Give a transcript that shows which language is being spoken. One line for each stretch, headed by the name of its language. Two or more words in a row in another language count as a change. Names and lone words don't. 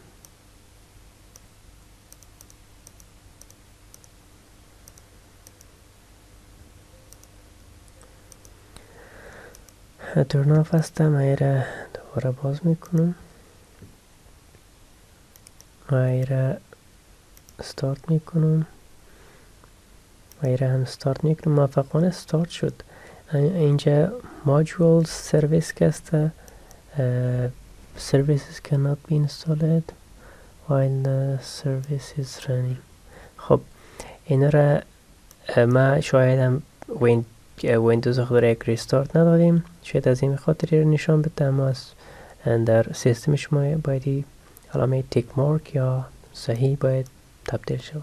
English: turn off
Persian: هستم. من ایره دوباره باز میکنم و ایره استارت میکنم و ایره هم استارت میکنم. موفقانه استارت شد. اینجا
English: modules service
Persian: که است
English: services cannot be installed while the service is running.
Persian: خب اینا را ما شاید هم ویندوز خود را یک ریستارت ندادیم، شاید از این خاطر نشان بده، اما در سیستم شما باید علامه
English: tick mark
Persian: یا صحیح باید تبدیل شود.